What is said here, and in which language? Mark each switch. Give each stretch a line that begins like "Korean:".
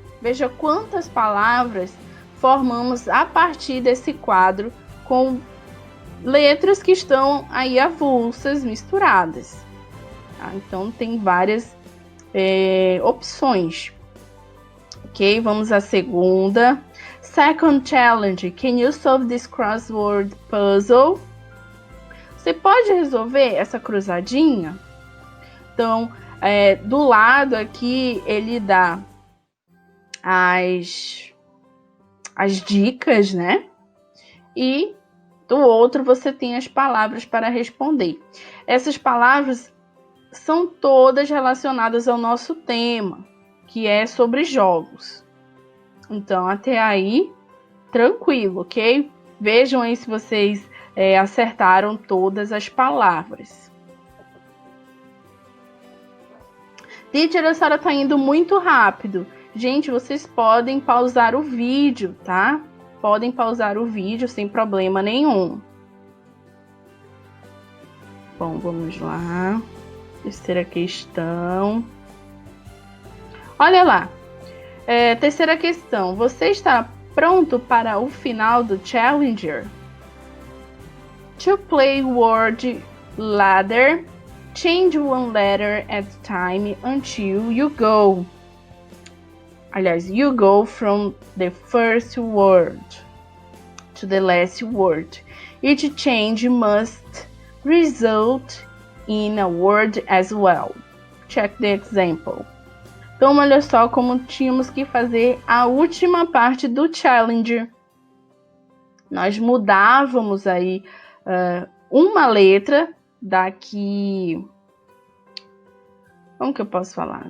Portuguese: Veja quantas palavras formamos a partir desse quadro com letras que estão aí avulsas, misturadas. Tá? Então, tem várias opções. Ok, vamos à segunda.
English: Second challenge. Can you solve this crossword puzzle?
Portuguese: Você pode resolver essa cruzadinha? Então, do lado aqui, ele dá as dicas, né? E do outro, você tem as palavras para responder. Essas palavras são todas relacionadas ao nosso tema, que é sobre jogos. Então, até aí, tranquilo, ok? Vejam aí se vocês acertaram todas as palavras. Teacher, a senhora tá indo muito rápido. Gente, vocês podem pausar o vídeo, tá? Podem pausar o vídeo sem problema nenhum. Bom, vamos lá. Terceira questão. Olha lá. Terceira questão. Você está pronto para o final do Challenger?
English: To play word ladder, change one letter at a time until you go.
Portuguese: Aliás,
English: you go from the first word to the last word. Each change must result in a word as well. Check the example.
Portuguese: Então, olha só como tínhamos que fazer a última parte do Challenger. Nós mudávamos aí uma letra daqui... Como que eu posso falar?